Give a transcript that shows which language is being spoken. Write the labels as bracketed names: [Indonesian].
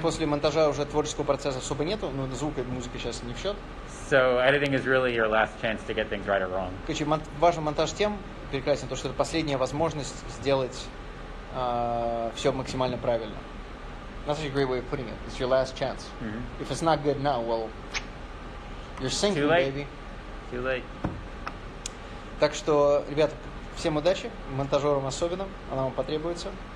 [Russian] После монтажа уже творческого процесса особо нету, но звук и музыка сейчас не в счет. [English] So editing is really your last chance to get things right or wrong. [Russian] Короче, важен монтаж тем прекрасен, то, что это последняя возможность сделать все максимально правильно. [English] That's a great way of putting it. It's your last chance. Mm-hmm. If it's not good now, well, you're sinking, Too late. baby. Too late. [Russian] Так что, ребята, всем удачи, монтажерам особенно, она вам потребуется.